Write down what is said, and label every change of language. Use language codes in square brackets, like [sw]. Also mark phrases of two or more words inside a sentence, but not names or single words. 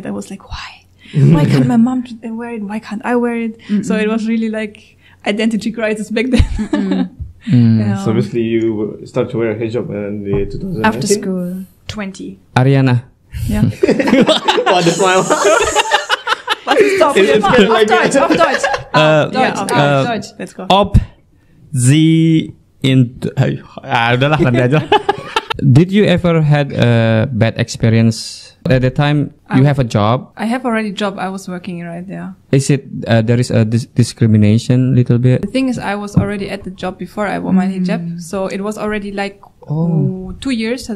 [en] I was like, why? Why can't my mom wear it? Why can't I wear it? So it was really like identity crisis back then. So basically you start to wear hijab in the 2019? After school. 20. Ariana. Yeah. What a smile. [de] Auf Deutsch. [en] Let's go. [de] Ob sie [id] udahlah nanti aja. [en] Did you ever had a bad experience at the time you have a job? I have already a job. I was working right there. Is it there is a discrimination little bit? The thing is, I was already at the job before I wore my hijab, so it was already like 2 years.